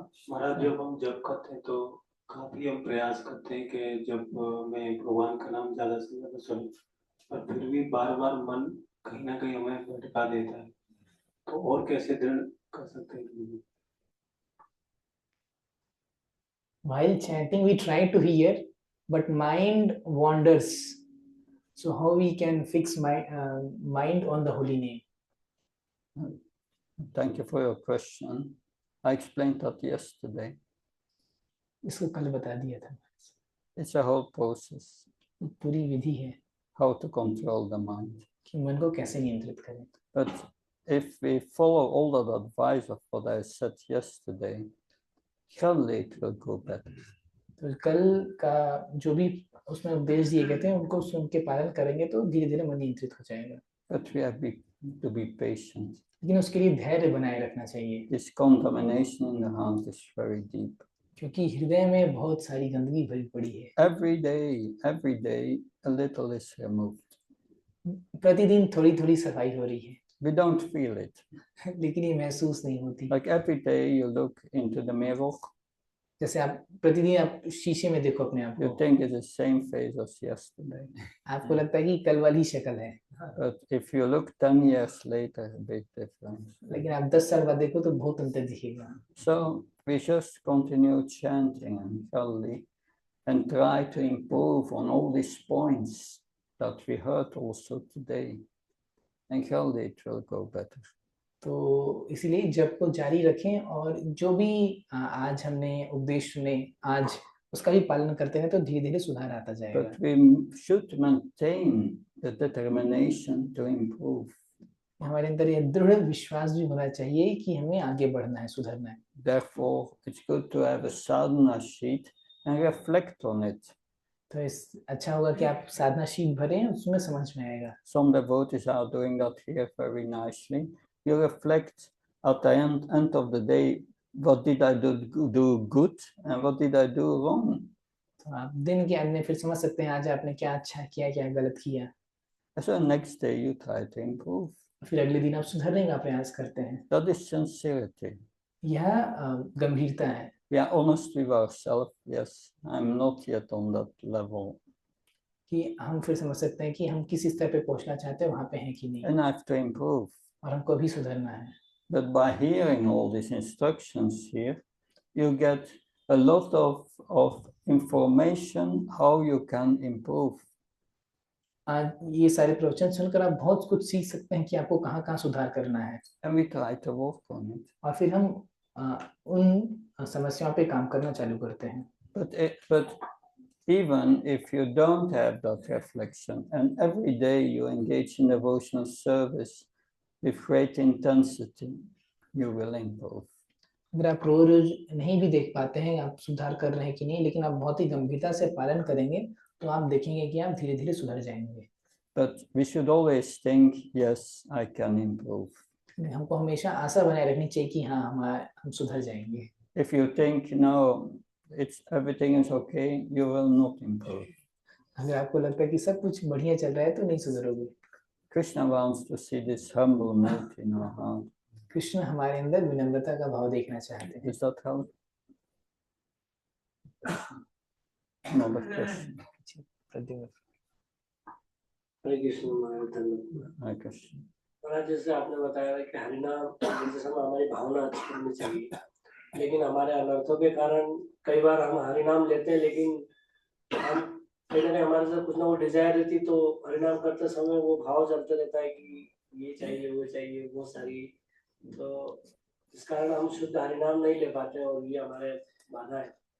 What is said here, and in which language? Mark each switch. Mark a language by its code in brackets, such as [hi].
[hi] महाराज जब हम जप करते हैं तो काफी हम प्रयास करते हैं कि जब मैं भगवान का नाम ज्यादा से ज्यादा सुनूं, पर फिर भी बार बार मन कहीं ना कहीं हमें भटका देता है, तो और कैसे दृढ़ कर सकते हैं? [en] While chanting we try to hear but mind wanders, so how we can fix my mind on the holy name? Thank you for your question. I explained that yesterday. [hi] इसको कल बता दिया था। [en] It's a whole process. [hi] पूरी विधि है [en] how to control the mind. [hi] कि मन को कैसे नियंत्रित करें। [en] But if we follow all that advice of what I said yesterday, surely it will go better. [hi] तो कल का जो भी उसमें उपदेश दिए गए थे उनको सुन के पालन करेंगे तो धीरे धीरे मन नियंत्रित हो जाएगा। [en] But we have to be patient. [hi] लेकिन उसके लिए धैर्य बनाए रखना चाहिए। [en] This contamination in the heart is very deep. [hi] क्योंकि हृदय में बहुत सारी गंदगी भरी पड़ी है। [en] Every day a little is removed. [hi] प्रतिदिन थोड़ी थोड़ी सफाई हो रही है। [en] We don't feel it. [hi] लेकिन ये महसूस नहीं होती। [en] Like every day you look into the mirror. [hi] जैसे आप प्रतिदिन आप शीशे में देखो अपने आप को। [en] You think it's the same face as yesterday. [hi] आपको लगता है कि कल वाली शक्ल है। [en] But if you look 10 years later, a big difference. [hi] लेकिन आप 10 साल बाद देखो तो बहुत अंतर दिखेगा। [en] So we just continue chanting and surely and try to improve on all these points that we heard also today. And surely it will go better. [hi] तो इसीलिए जप को जारी रखें और जो भी आज हमने उपदेश सुने आज उसका भी पालन करते हैं तो धीरे धीरे सुधार आता जाएगा। [en] But we should maintain the determination to improve. [hi] हमारे अंदर यह दृढ़ विश्वास भी होना चाहिए कि हमें आगे बढ़ना है, सुधरना है। [en] Therefore, it's good to have a sadhana sheet and reflect on it. [hi] तो इस अच्छा होगा कि आप साधना शीट भरें, उसमें समझ में आएगा। [en] Some devotees are doing that here very nicely. You reflect at the end of the day, what did I do good and what did I do wrong? [hi] तो आप दिन के अंत में फिर समझ सकते हैं आज आपने क्या अच्छा किया, क्या गलत किया। [en] So next day you try to improve. [hi] फिर अगले दिन आप सुधरने का प्रयास करते हैं। [en] That is sincerity. [hi] यह गंभीरता है। [en] We are honest with ourselves. Yes, I'm not yet on that level. [hi] कि हम फिर समझ सकते हैं कि हम किस स्तर पे पहुंचना चाहते हैं, वहां पे हैं कि नहीं, [en] And I have to improve. [hi] और हमको अभी सुधरना है। [en] But by hearing all these instructions here, you get a lot of information how you can improve. [hi] आज ये सारे प्रवचन सुनकर आप बहुत कुछ सीख सकते हैं कि आपको कहाँ कहाँ सुधार करना है, [en] And we try to work on it. [hi] और फिर हम उन समस्याओं पे काम करना चालू करते हैं। [en] But even if you don't have that reflection and every day you engage in devotional service with great intensity, you will improve. [hi] अगर आप रोज नहीं भी देख पाते हैं आप सुधार कर रहे हैं कि नहीं, लेकिन आप बहुत ही गंभीरता से पालन करेंगे तो आप देखेंगे कि आप धीरे धीरे सुधर जाएंगे। [en] But we should always think, yes, I can improve. [hi] हमको हमेशा आशा बनाए रखनी चाहिए कि हाँ हम सुधर जाएंगे। [en] If you think, no, everything is okay, you will not improve. [hi] अगर आपको लगता है कि सब कुछ बढ़िया चल रहा है तो नहीं सुधरोगे। [en] Krishna wants to see this humble note in our heart. [hi] Krishna हमारे अंदर विनम्रता का भाव देखना चाहते हैं। [en] Does that help? Another question. [hi] हरे कृष्ण महाराज, धन्यवाद। [en] Hare Krishna. [hi] महाराज, जैसे आपने बताया था कि हरिनाम बोलते समय हमारी भावना अच्छी होनी चाहिए, लेकिन हमारे अनर्थों के कारण कई बार हम हरिनाम लेते हैं, लेकिन हम कहीं ना कहीं हमारे साथ कुछ ना वो डिजायर रहती, तो हरिनाम करते समय वो भाव चलते रहता है कि ये चाहिए वो चाहिए बहुत सारी, तो इस कारण हम शुद्ध हरिनाम नहीं ले पाते और ये हमारे बाधा है।